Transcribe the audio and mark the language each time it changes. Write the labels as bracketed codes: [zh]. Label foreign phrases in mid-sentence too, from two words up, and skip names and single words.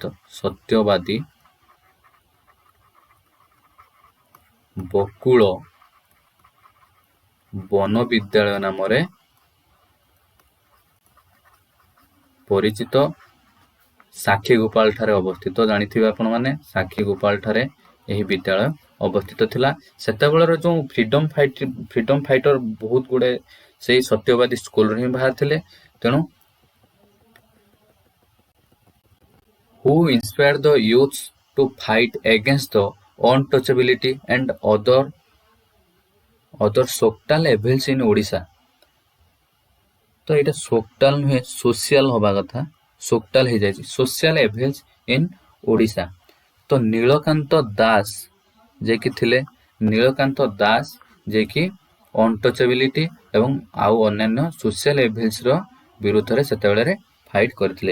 [or] ସତ୍ୟବାଦୀ ବକୁଳ ବନ ବିଦ୍ୟାଳୟ ନାମରେ ପରିଚିତ। ସାକ୍ଷୀଗୋପାଳ ଠାରେ ଅବସ୍ଥିତ, ଜାଣିଥିବେ ଆପଣମାନେ ସାକ୍ଷୀଗୋପାଳ ଠାରେ ଏହି ବିଦ୍ୟାଳୟ ଅବସ୍ଥିତ ଥିଲା। ସେତେବେଳର ଯୋଉ [en] freedom fighter [or] ବହୁତ ଗୁଡେ ସେଇ ସତ୍ୟବାଦୀ ସ୍କୁଲରେ ହିଁ ବାହାରିଥିଲେ। ତେଣୁ [en] who inspired the youths to fight against the untouchability and other social evils in ଓଡ଼ିଶା। [or] ତ ଏଇଟା ସୋକ୍ଟାଲ ନୁହେଁ, ସୋସିଆଲ ହବା କଥା, ସୋକ୍ଟାଲ ହେଇଯାଇଛି, [en] social evils in Odisha. [or] ତ ନୀଳକାନ୍ତ ଦାସ ଯିଏକି ଅନଟଚେବିଲିଟି ଏବଂ ଆଉ ଅନ୍ୟାନ୍ୟ [en] social evilsର [or] ବିରୁଦ୍ଧରେ ସେତେବେଳେ ଫାଇଟ କରିଥିଲେ।